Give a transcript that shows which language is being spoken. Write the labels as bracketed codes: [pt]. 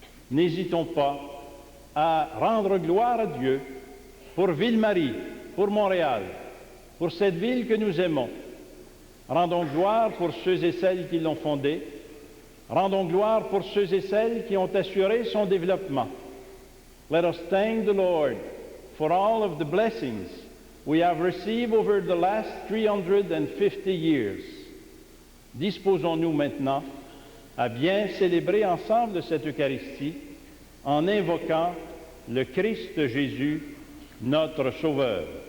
[fr] N'hésitons pas à rendre gloire à Dieu pour Ville-Marie, pour Montréal, pour cette ville que nous aimons. Rendons gloire pour ceux et celles qui l'ont fondée. Rendons gloire pour ceux et celles qui ont assuré son développement. [en] Let us thank the Lord for all of the blessings we have received over the last 350 years. [fr] Disposons-nous maintenant à bien célébrer ensemble cette Eucharistie en invoquant le Christ Jésus, notre Sauveur.